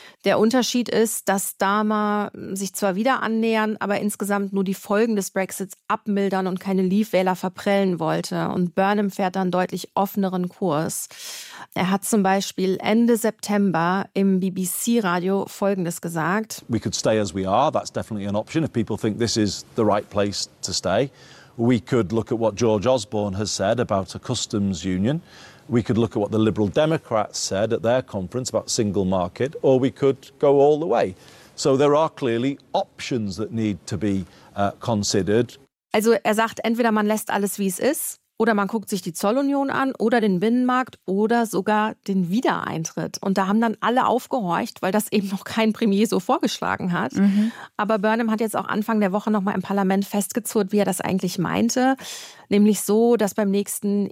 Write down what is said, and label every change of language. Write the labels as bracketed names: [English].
[German] Der Unterschied ist, dass Starmer sich zwar wieder annähern, aber insgesamt nur die Folgen des Brexits abmildern und keine Leave-Wähler verprellen wollte. Und Burnham fährt dann deutlich offeneren Kurs. Er hat zum Beispiel Ende September im BBC-Radio Folgendes gesagt. [English] We could stay as we are. That's definitely an option. If people think this is the right place to stay. We could look at what George Osborne has said about a customs union. We could look at what the Liberal Democrats said at their conference about single market, or we could go all the way. So there are clearly options that need to be considered. [German] Also er sagt, entweder man lässt alles, wie es ist, oder man guckt sich die Zollunion an oder den Binnenmarkt oder sogar den Wiedereintritt. Und da haben dann alle aufgehorcht, weil das eben noch kein Premier so vorgeschlagen hat. Mhm. Aber Burnham hat jetzt auch Anfang der Woche nochmal im Parlament festgezurrt, wie er das eigentlich meinte. Nämlich so, dass beim nächsten